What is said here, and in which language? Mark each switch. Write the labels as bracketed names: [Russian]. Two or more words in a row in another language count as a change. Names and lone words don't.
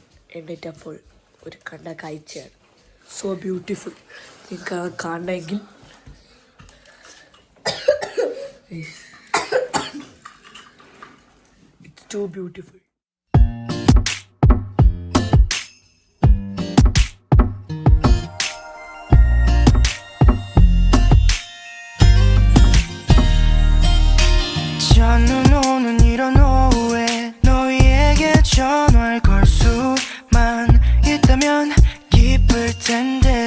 [Malayalam] എണ്ണീറ്റപ്പോൾ ഒരു കണ്ട കാഴ്ചയാണ്. [English] so beautiful. [Malayalam] നിങ്ങൾക്ക് കാണണമെങ്കിൽ [English] it's too beautiful. [Korean] 저는 오는 이런 오후에 너희에게 전화를 걸 수만 있다면 기쁠 텐데